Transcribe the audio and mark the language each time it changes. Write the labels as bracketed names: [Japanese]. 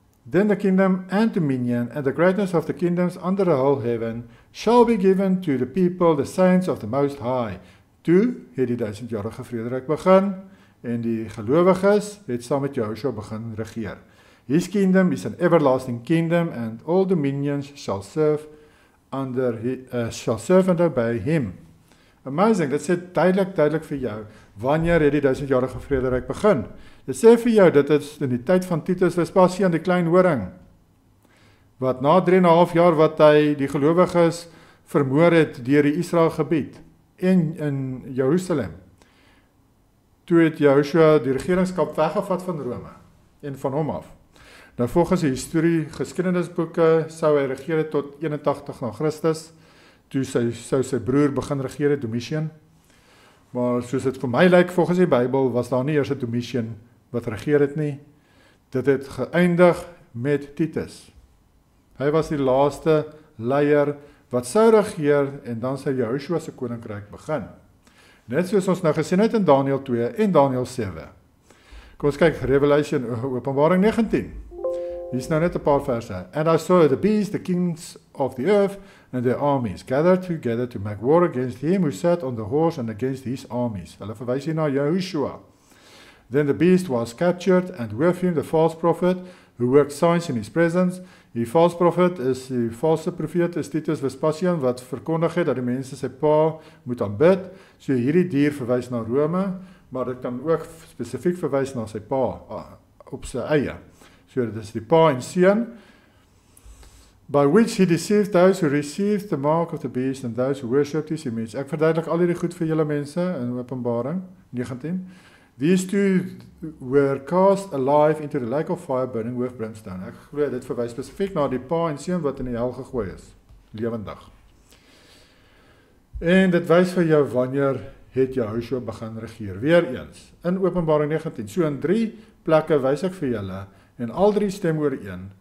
[English] Then the kingdom and dominion and the greatness of the kingdoms under the whole heaven shall be given to the people, the saints of the Most High. [Afrikaans] Toe het die 1000-jarige vrederyk begin en die gelowiges het saam met Jehoshua begin regeer. [English] His kingdom is an everlasting kingdom, and all dominions shall serve and obey him. [Afrikaans] Amazing, dit sê duidelik vir jou, wanneer het die 1000-jarige vrederyk begin? Dit sê vir jou, dit is in die tyd van Titus Vespasian, die klein horing. wat na 3,5 jaar wat hy die gelowiges vermoor het deur die Israel gebied en in Jerusalem. Toe het Joshua die regeringskap weggevat van Rome en van hom af. Nou volgens die historie geskiedenisboeke sou hy regeer het tot 81 na Christus, toe sou sy broer begin regeer het, Domitian. Maar soos dit vir my lyk, volgens die Bybel, was daar nie eers 'n Domitian wat regeer het nie. Dit het geëindig met Titus. Hy was die laaste leier wat sou regeer en dan sou Joshua se koninkryk begin. Net soos ons nou gesien het in Daniël 2 en Daniël 7. Kom ons kyk Revelation, Openbaring 19. Hier is nou net 'n paar verse. [English] And I saw the beast, the kings of the earth, and their armies, gathered together to make war against him who sat on the horse and against his armies. [Afrikaans] Hulle verwys hier na Yahushua. [English] Then the beast was captured, and with him the false prophet, who worked signs in his presence. [Afrikaans] Die false prophet is die valse profeet, is Titus Vespasian, wat verkondig het dat die mense sy pa moet aanbid. So hierdie dier verwys na Rome, maar dit kan ook spesifiek verwys na sy pa, op sy eie. So dit is die pa en seun, [English] by which he deceived those who received the mark of the beast and those who worshipped his image. [Afrikaans] Ek verduidelik al hierdie goed vir julle mense in Openbaring 19. [English] These two were cast alive into the lake of fire burning with brimstone. [Afrikaans] Ek glo dit verwys spesifiek na die pa en seun wat in die hel gegooi is, lewendig. En dit wys vir jou wanneer het Joshua begin regeer. Weer eens, in Openbaring 19, so in 3 plekke wys ek vir julle, en al 3 stem ooreen.